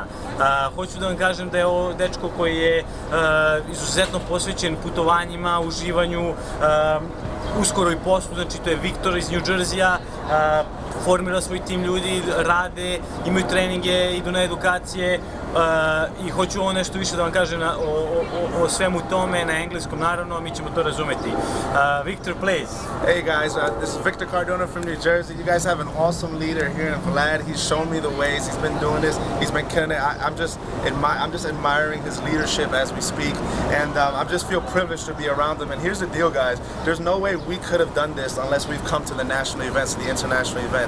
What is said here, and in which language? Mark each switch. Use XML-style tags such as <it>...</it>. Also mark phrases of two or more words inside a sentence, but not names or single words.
<sr>Hoću da vam kažem da je ovo dečko koji je izuzetno posvećen putovanjima, uživanju, uskoro i poslu, znači to je Viktor iz New Jersey-a, formira svoj tim ljudi, rade, imaju treninge, idu na edukacije i hoću ovo nešto više da vam kažem o svemu tome, na engleskom naravno, mi ćemo to razumeti.</sr> <en>Victor, please. Hey guys, this is Victor Cardona from New Jersey. You guys have an awesome leader here in Vlad. He's shown me the ways, he's been doing this, he's been killing it. I'm just admiring his leadership as we speak, and I just feel privileged to be around him. And here's the deal, guys, there's no way we could have done this unless we've come to the national events, the international events.</en>